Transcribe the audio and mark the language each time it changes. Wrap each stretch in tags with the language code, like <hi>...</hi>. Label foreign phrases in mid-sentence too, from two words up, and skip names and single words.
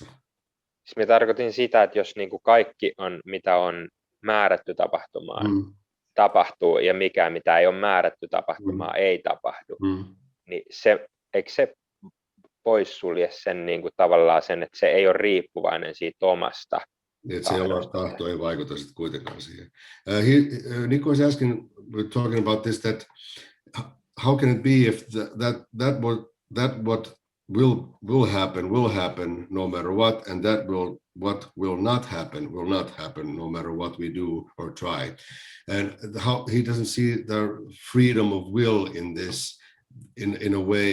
<fi>Siis minä tarkoitin sitä, että jos niin kuin kaikki on, mitä on määrätty tapahtumaan, tapahtuu, ja mikä, mitä ei ole määrätty tapahtumaan, ei tapahdu, niin eikö se poissulje sen niin kuin tavallaan sen, että se ei ole riippuvainen siitä omasta Että se oma tahto ei vaikuta sitten kuitenkaan siihen.</fi> <en>Nico was asking, we're talking about this, that how can it be if that what will happen no matter what, and what will not happen no matter what we do or try, and how he doesn't see the freedom of will in this in a way.</en>